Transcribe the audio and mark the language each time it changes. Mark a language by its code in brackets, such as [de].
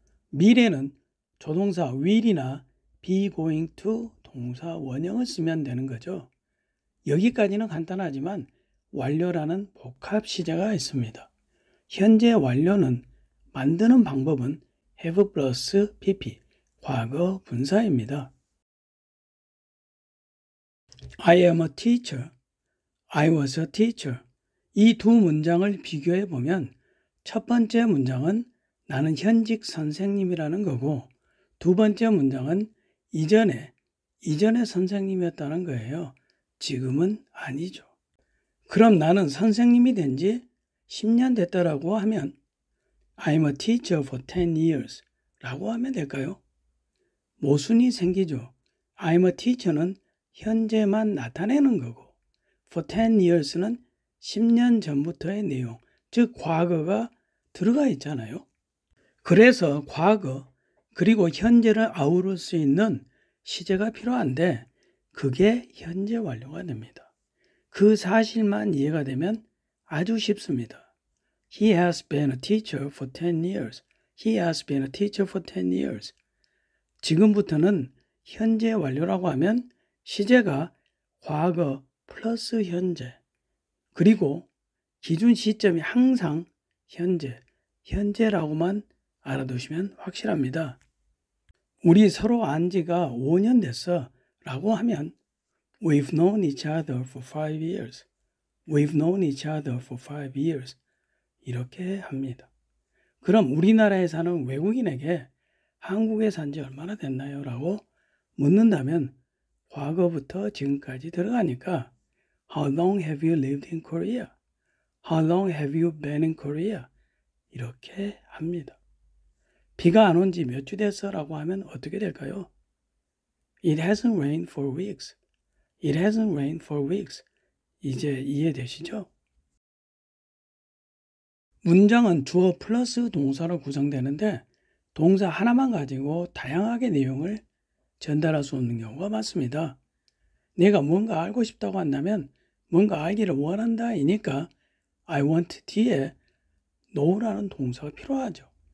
[ko] 미래는 조동사 will이나 be going to 동사 원형을 쓰면 되는 거죠. 여기까지는 간단하지만 완료라는 복합 시제가 있습니다. 현재 완료는 만드는 방법은 have 플러스 pp, 과거 분사입니다. [en] I am a teacher, I was a teacher. [ko] 이 두 문장을 비교해 보면 첫 번째 문장은 나는 현직 선생님이라는 거고 두 번째 문장은 이전에 선생님이었다는 거예요. 지금은 아니죠. 그럼 나는 선생님이 된 지 10년 됐다라고 하면 [en] I'm a teacher for 10 years [ko] 라고 하면 될까요? 모순이 생기죠. [en] I'm a teacher [ko] 는 현재만 나타내는 거고 [en] for 10 years [ko] 는 10년 전부터의 내용, 즉 과거가 들어가 있잖아요. 그래서 과거 그리고 현재를 아우를 수 있는 시제가 필요한데 그게 현재 완료가 됩니다. 그 사실만 이해가 되면 아주 쉽습니다. [en] He has been a teacher for 10 years. He has been a teacher for 10 years. [ko] 지금부터는 현재 완료라고 하면 시제가 과거 플러스 현재 그리고 기준 시점이 항상 현재라고만 알아두시면 확실합니다. 우리 서로 안 지가 5년 됐어 라고 하면 [en] We've known each other for 5 years. We've known each other for 5 years. [ko] 이렇게 합니다. 그럼 우리나라에 사는 외국인에게 한국에 산 지 얼마나 됐나요? 라고 묻는다면 과거부터 지금까지 들어가니까 [en] How long have you lived in Korea? How long have you been in Korea? [ko] 이렇게 합니다. 비가 안 온 지 몇 주 됐어? 라고 하면 어떻게 될까요? [en] It hasn't rained for weeks. It hasn't rained for weeks. [ko] 이제 이해되시죠? 문장은 주어 플러스 동사로 구성되는데 동사 하나만 가지고 다양하게 내용을 전달할 수 없는 경우가 많습니다. 내가 뭔가 알고 싶다고 한다면 뭔가 알기를 원한다 이니까 I want 뒤에 know라는 동사가 필요하죠.